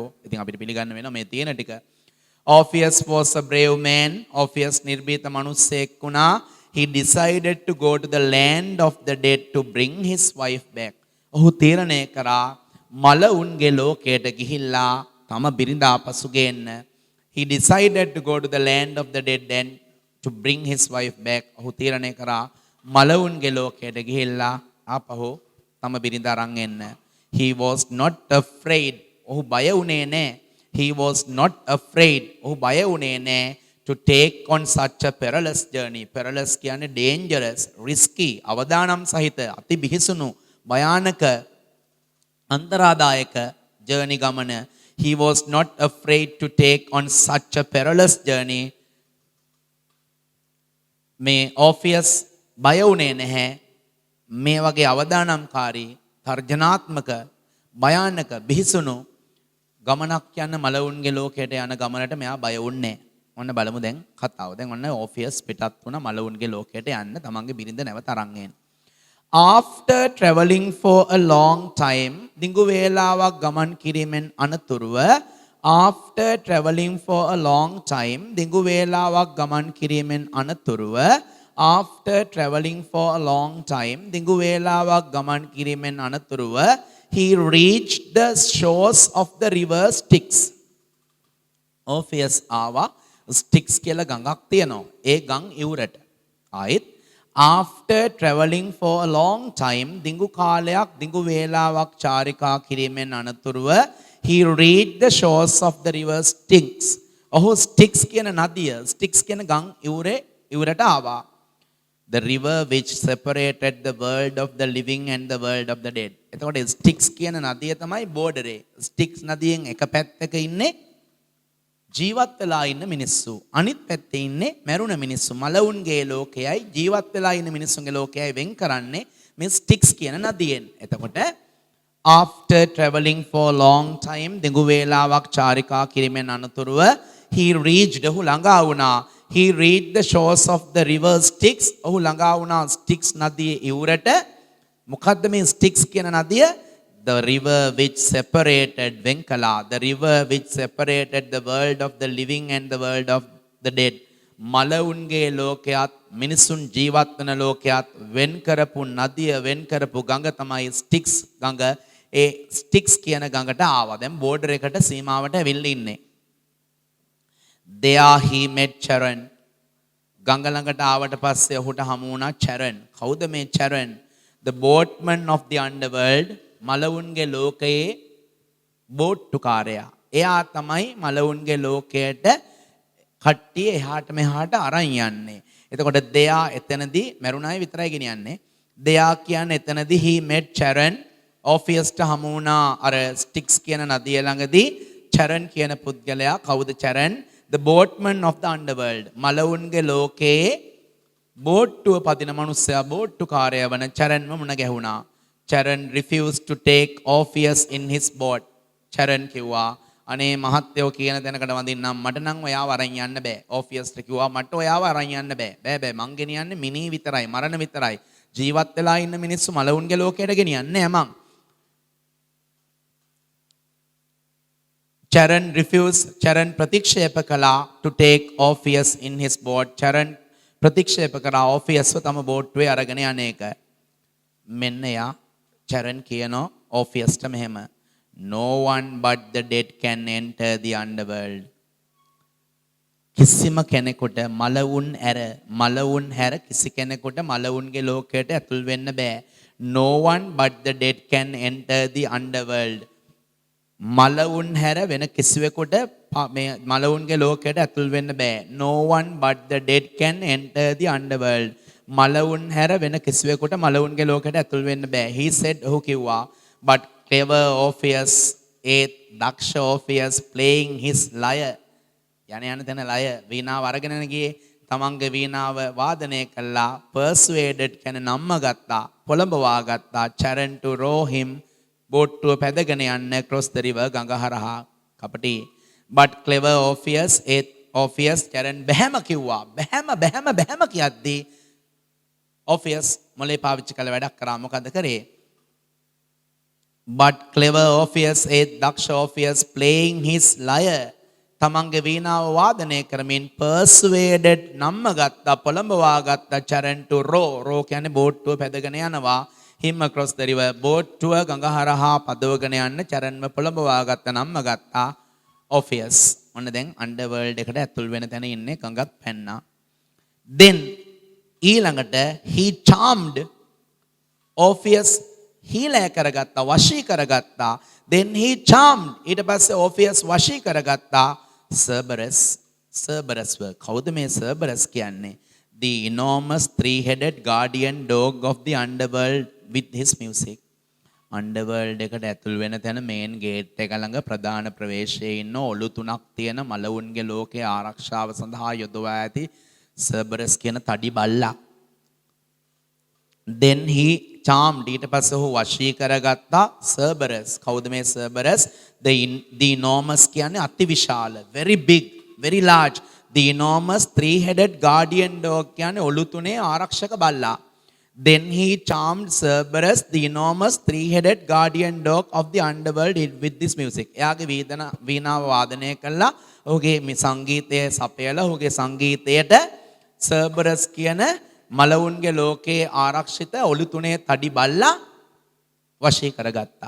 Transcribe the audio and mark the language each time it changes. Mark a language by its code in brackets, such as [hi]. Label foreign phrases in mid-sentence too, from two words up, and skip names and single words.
[si] ඉතින් අපිට පිළිගන්න වෙනවා මේ තියෙන ටික. [en] Orpheus was a brave man. [si] Orpheus නිර්භීත මිනිසෙක් වුණා. [en] He decided to go to the land of the dead to bring his wife back. [si] ඔහු තීරණය කරා මලවුන්ගේ ලෝකයට ගිහිල්ලා තම බිරිඳ ආපසු ගේන්න. [en] He decided to go to the land of the dead and to bring his wife back. [si] ඔහු තීරණය කරා මලවුන්ගේ ලෝකයට ගිහිල්ලා ආපහු තම බිරිඳ අරන් එන්න. [en] He was not afraid. [si] ඔහු බය වුණේ නැහැ. [en] He was not afraid. [si] ඔහු බය වුණේ නැහැ [en] to take on such a perilous journey. Perilous කියන්නේ dangerous, risky, [si] අවදානම් සහිත, අති බිහිසුණු, භයානක, අන්තරාදායක journey ගමන. [en] He was not afraid to take on such a perilous journey. [si] මේ Orpheus බය වුණේ නැහැ මේ වගේ අවදානම්කාරී, තර්ජනාත්මක, භයානක, බිහිසුණු ගමනක් යන මලවුන්ගේ ලෝකයට යන ගමනට මෙයා බය වුණේ නැහැ. ඔන්න බලමු දැන් කතාව. දැන් ඔන්න Orpheus පිටත් වුණා මලවුන්ගේ ලෝකයට යන්න තමන්ගේ බිරිඳ නැවත අරන් එන්න. [en] After travelling for a long time, [si] දිගු වේලාවක් ගමන් කිරීමෙන් අනතුරුව [en] after travelling for a long time, [si] දිගු වේලාවක් ගමන් කිරීමෙන් අනතුරුව [en] after travelling for a long time, [si] දිගු වේලාවක් ගමන් කිරීමෙන් අනතුරුව [en] he reached the shores of the river Styx. [si] Orpheus ආවා Styx කියලා ගඟක් තියෙනවා. ඒ ගම් ඉවුරට. ආයෙත් [en] after travelling for a long time, [si] දිගු කාලයක් දිගු වේලාවක් චාරිකා කිරීමෙන් අනතුරුව [en] he reached the shores of the river Styx. [si] ඔහු Styx කියන නදිය, Styx කියන ගම් ඉවුරට ආවා. [en] The river which separated the world of the living and the world of the dead. [si] එතකොට Styx කියන නදිය තමයි බෝඩරේ. Styx නදියෙන් එක පැත්තක ඉන්නේ ජීවත් වෙලා ඉන්න මිනිස්සු. අනිත් පැත්තේ ඉන්නේ මැරුණ මිනිස්සු. මලවුන්ගේ ලෝකයයි ජීවත් වෙලා ඉන්න මිනිස්සුන්ගේ ලෝකයයි වෙන් කරන්නේ මේ Styx කියන නදියෙන්. [en] එතකොට after travelling for a long time, [si] දිගු වේලාවක් චාරිකා කිරීමෙන් අනතුරුව [en] he reached, [si] ඔහු ළඟා වුණා. [en] He reached the shores of the river Styx. [si] ඔහු ළඟා වුණා Styx නදියේ ඉවුරට. මොකද්ද මේ Styx කියන නදිය? [en] The river which separated වෙන්කලා. The river which separated the world of the living and the world of the dead. [si] මලවුන්ගේ ලෝකයක් මිනිසුන් ජීවත් වන ලෝකයක් වෙන් කරපු නදිය, වෙන් කරපු ගඟ තමයි Styx ගඟ. ඒ Styx කියන ගඟට ආවා. දැන් බෝඩර් එකට සීමාවට ඇවිල්ලා ඉන්නේ. [en] There he met Charon. [si] ගඟ ළඟට ආවට පස්සේ ඔහුට හමු වුණා Charon. කවුද මේ Charon? [en] The boatman of the underworld. [si] මලවුන්ගේ ලෝකයේ බෝට්ටුකාරයා. එයා තමයි මලවුන්ගේ ලෝකයට කට්ටිය එහාට මෙහාට අරන් යන්නේ. එතකොට දෙයා එතනදී මරුණායි විතරයි ගෙනියන්නේ. දෙයා කියන්නේ එතනදී [en] he met Charon. [si] Orpheusට හමු වුණා අර Styx කියන නදිය ළඟදී Charon කියන පුද්ගලයා. කවුද Charon? [en] The boatman of the underworld. [si] මලවුන්ගේ ලෝකයේ බෝට්ටුව පදින මනුස්සයා, බෝට්ටුකාරයා වන Charonව මුණ ගැහුණා. [en] Charon refused to take Orpheus in his boat. [si] Charon කිව්වා අනේ මහත්තයෝ කියන තැනකට වඳින්නම් මට නම් ඔයාව අරන් යන්න බෑ. Orpheusට කිව්වා මට ඔයාව අරන් යන්න බෑ. බෑ මං ගෙනියන්නේ මිනී විතරයි, මරණ විතරයි. ජීවත් වෙලා ඉන්න මිනිස්සු මලවුන්ගේ ලෝකයට ගෙනියන්නේ නෑ මං. [en] Charan refused, Charan [si] ප්‍රතික්ෂේප කළා [en] to take Orpheus in his boat. [si] Charan ප්‍රතික්ෂේප කරා Orpheus තම බෝට්ටුවේ අරගෙන යන එක. මෙන්න යා Charan කියනවා Orpheusට මෙහෙම. [en] No one but the dead can enter the underworld. [si] කිසිම කෙනෙකුට මලවුන් හැර කිසි කෙනෙකුට මලවුන්ගේ ලෝකයට ඇතුල් වෙන්න බෑ. [en] No one but the dead can enter the underworld. [si] මලවුන් හැර වෙන කිසිවෙකුට මේ මලවුන්ගේ ලෝකයට ඇතුල් වෙන්න බෑ. [en] No one but the dead can enter the underworld. [si] මලවුන් හැර වෙන කිසිවෙකුට මලවුන්ගේ ලෝකයට ඇතුල් වෙන්න බෑ. [en] He said [si] ඔහු කිව්වා [en] but clever Orpheus ate දක්ෂ Orpheus playing his lyre. [si] යන තැන ලය වීණාව අරගෙන ගියේ තමන්ගේ වීණාව වාදනය කළා. persuaded කියන නම්ම ගත්තා පොළඹවා ගත්තා Charan [en] to row him [si] බෝට්ටුව පැදගෙන යන්න [en] across the river [si] ගඟ හරහා. කපටි [en] but clever Orpheus [si] Charan බැහැම කිව්වා. බැහැම කියද්දී Orpheus මොලේ පාවිච්චි කළ වැඩක් කරා. මොකද කරේ? [en] but clever Orpheus [si] දක්ෂ Orpheus [en] playing his lyre [si] තමන්ගේ වීණාව වාදනය කරමින් persuaded නම්ම ගත්තා පොළඹවා ගත්තා Charan [en] to row [si] කියන්නේ බෝට්ටුව පැදගෙන යනවා. [en] him across the river [si] බෝට්ටුව ගඟ හරහා පදවගෙන යන්න Charanව පොළඹවා ගත්ත නම්ම ගත්තා Orpheus. ඔන්න දැන් underworld එකට ඇතුල් වෙන තැන ඉන්නේ ගඟත් පැන්නා. then ඊළඟට [en] he charmed Orpheus [si] හීලෑ කරගත්තා වශී කරගත්තා. [en] then he charmed [si] ඊට පස්සේ Orpheus වශී කරගත්තා Cerberus කවුද මේ Cerberus කියන්නේ? the enormous three-headed guardian dog of the underworld with his music. underworld එකට ඇතුල් වෙන තැන මේන් ගේට් එක ළඟ ප්‍රධාන ප්‍රවේශයේ ඉන්න ඔලු තුනක් තියෙන මලවුන්ගේ ලෝකයේ ආරක්ෂාව සඳහා යොදවා ඇති Cerberus කියන තඩි බල්ලා. [en] then he charmed [si] ඊට පස්සේ ඔහු වශී කරගත්තා Cerberus. කවුද මේ Cerberus? [en] the enormous [si] කියන්නේ අතිවිශාල [en] very big very large. the enormous three-headed guardian dog [si] කියන්නේ ඔලු තුනේ ආරක්ෂක බල්ලා. [en] then he charmed Cerberus the enormous three-headed guardian dog of the underworld with this music. [si] එයාගේ වීණාව වාදනය කළා. ඔහුගේ මේ සංගීතය සපයලා ඔහුගේ සංගීතයට Cerberus කියන මලවුන්ගේ ලෝකයේ ආරක්ෂිත ඔලු තුනේ තඩි බල්ලා වශී කරගත්තා.